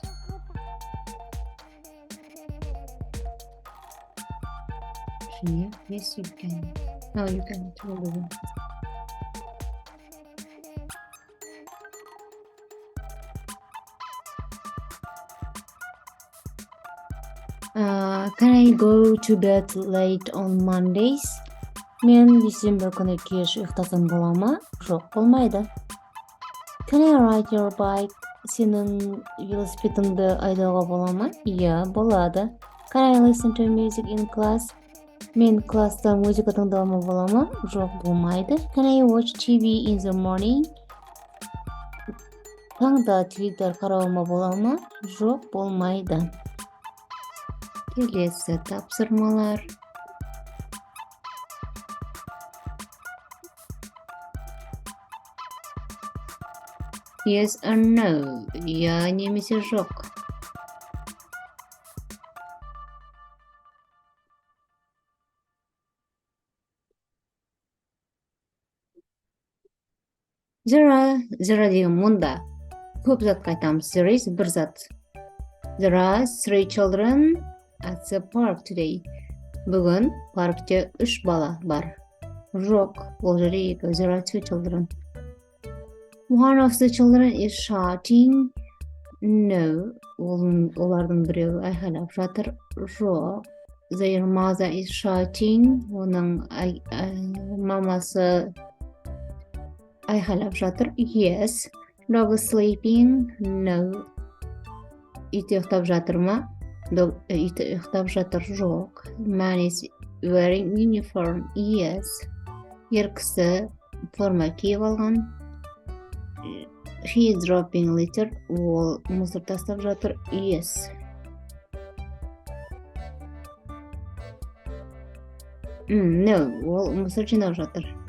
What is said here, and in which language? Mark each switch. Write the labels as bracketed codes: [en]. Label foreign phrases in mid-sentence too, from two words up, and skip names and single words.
[en] Yes, you can. No, you can't. Can I go to bed late on Mondays? [kk] Мен дүйсенбі күні кеш ұйықтасам бола ма? Жоқ, болмайды. [en] Can I ride your bike? [kk] Сенің велосипедіңді айдауға бола ма? Иә, болады. [en] Can I listen to music in class? [kk] Мен класста музыка тыңдауыма бола ма? Жоқ, болмайды. [en] Can I watch TV in the morning? [kk] Таңда теледидар қарауыма бола ма? Жоқ, болмайды. Келесі тапсырмалар. [en] Yes or no? [kk] Я немесе жоқ. There деген мұнда. Көп затқа айтамыз. [en] There is [kk] бір зат. [en] There are 3 children at the park today. [kk] Бүгін паркте 3 бала бар. Жоқ, ол жерде 2. [en] There are 2 children. One of the children is shouting. No, [kk] олардың біреуі айқайлап жатыр. Жоқ. [en] Their mother is shouting. [kk] Оның мамасы айқайлап жатыр. [en] Yes. Dog is sleeping. No. [kk] Ит ұйықтап жатыр ма? Ит ұйықтап жатыр. Жоқ. [en] Man is wearing uniform. Yes. [kk] Ер кісі форма киіп алған. [en] He is dropping litter. [kk] Ол мусор тастап жатыр. Yes. No, ол мусор жинап жатыр.